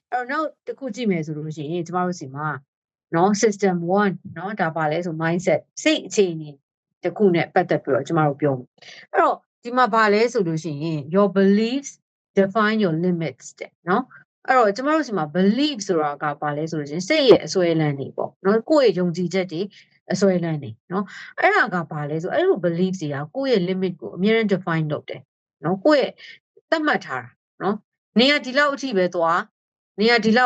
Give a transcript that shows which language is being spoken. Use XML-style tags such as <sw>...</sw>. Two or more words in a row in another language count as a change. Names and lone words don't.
<my>အဲ့တော့နောက်တစ်ခုကြည့်မယ်ဆိုလို့ရှိရင်ကျမတို့စီမှာနော် system 1နော်ဒါပါလဲဆို mindset စိတ်အခြေအနေတစ်ခုနဲ့ပတ်သက်ပြီးတော့ကျမတို့ပြောမယ်အဲ့တော့ဒီမှာပါလဲဆိုလို့ရှိရင်</my> <en>your beliefs define your limits</en> <my>တဲ့နော်အဲ့တော့ကျမတို့စီမှာ belief ဆိုတာကပါလဲဆိုလို့ရှိရင်စိတ်ရဲ့အစွဲလန်းတွေပေါ့နော်ကိုယ့်ရဲ့ယုံကြည်ချက်တွေ အစွဲလန်းတွေနော်အဲ့ဒါကပါလဲဆိုအဲ့လို belief တွေကကိုယ့်ရဲ့ limit ကိုအမြဲတမ်း define လုပ်တယ်နော်ကိုယ့်ရဲ့သတ်မှတ်ထားတာနော်နေရာဒီလောက်အထိပဲသွားနေရာဒီ</my>